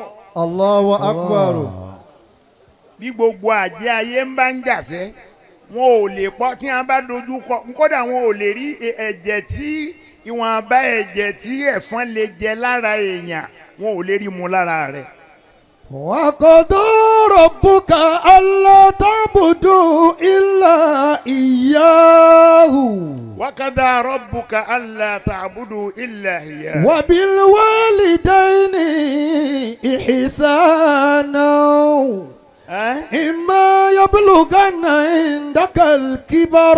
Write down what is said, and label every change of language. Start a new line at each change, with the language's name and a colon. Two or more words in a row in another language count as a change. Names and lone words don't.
Arabic: الله أكبر.
Yoruba: bí gbogbo àjẹ́ ayé ń bá ń jà sẹ́ wọn ò lè pọ́ tí wọ́n bá dojú kọ kódà wọn ò lè rí ẹ̀jẹ̀ tí ìwọ̀nba ẹ̀jẹ̀ tí ẹ̀fọn lè jẹ lára èèyàn wọn ò lè rí mu lára rẹ̀.
Arabic: وقضى ربك ألا تعبدوا إلا إياه وقضى ربك ألا تعبدوا إلا إياه وبالوالدين إحسانا إما يبلغن عندك الكبر